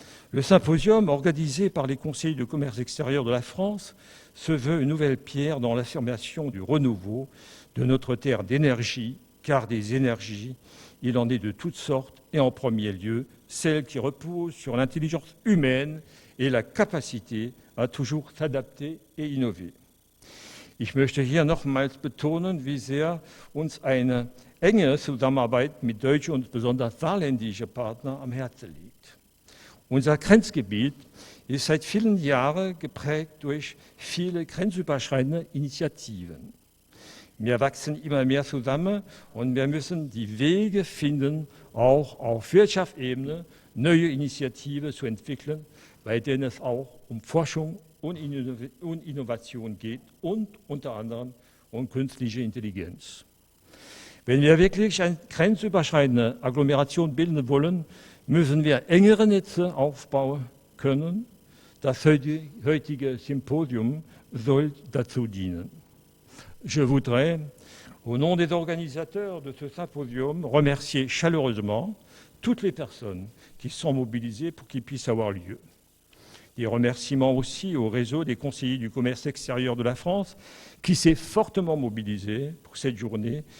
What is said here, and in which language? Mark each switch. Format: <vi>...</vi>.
<fr>Le symposium organisé par les conseillers de commerce extérieur de la France se veut une nouvelle pierre dans l'affirmation du renouveau de notre terre d'énergie, car des énergies, il en est de toutes sortes, et en premier lieu, celles qui reposent sur l'intelligence humaine et la capacité à toujours s'adapter et innover.</fr> <de>Ich möchte hier nochmals betonen, wie sehr uns eine enge Zusammenarbeit mit deutschen und besonders saarländischen Partnern am Herzen liegt. Unser Grenzgebiet ist seit vielen Jahren geprägt durch viele grenzüberschreitende Initiativen. Wir wachsen immer mehr zusammen und wir müssen die Wege finden, auch auf Wirtschaftsebene neue Initiativen zu entwickeln, bei denen es auch um Forschung und Innovation geht und unter anderem um künstliche Intelligenz. Wenn wir wirklich eine grenzüberschreitende Agglomeration bilden wollen, müssen wir engere Netze aufbauen können. Das heutige Symposium soll dazu dienen.</de> <fr>Je voudrais, au nom des organisateurs de ce symposium, remercier chaleureusement toutes les personnes qui sont mobilisées pour qu'il puisse avoir lieu. Des remerciements aussi au réseau des conseillers du commerce extérieur de la France qui s'est fortement mobilisé pour cette journée.</fr>